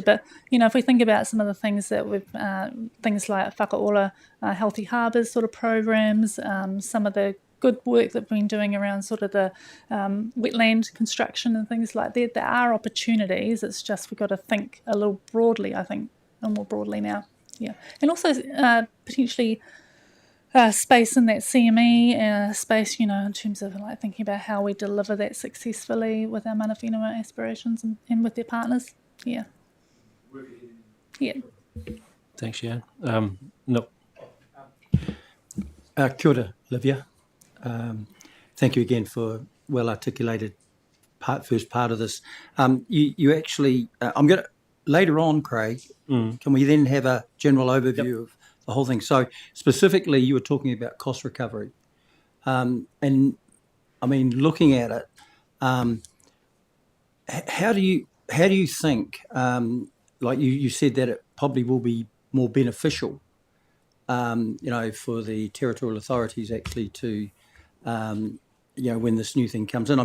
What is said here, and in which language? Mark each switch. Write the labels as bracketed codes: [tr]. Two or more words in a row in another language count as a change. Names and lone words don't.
[en] But, if we think about some of the things that things like whakaora, healthy harbours sort of programs, some of the good work that we've been doing around sort of the wetland construction and things like that. There are opportunities. It's just we've got to think a little broadly, I think, and more broadly now. Yeah, and also potentially space in that CME, space, in terms of like thinking about how we deliver that successfully with our [mi] mana whenua [en] aspirations and with their partners. Yeah. Yeah. Thanks, Jan. No. [mi] Kia ora, [en] Livia. Thank you again for well-articulated first part of this. You actually, I'm going to, later on, Craig, can we then have a general overview of the whole thing? So specifically, you were talking about cost recovery. And I mean, looking at it, how do you think, like you said that it probably will be more beneficial, for the territorial authorities actually to, when this new thing comes in.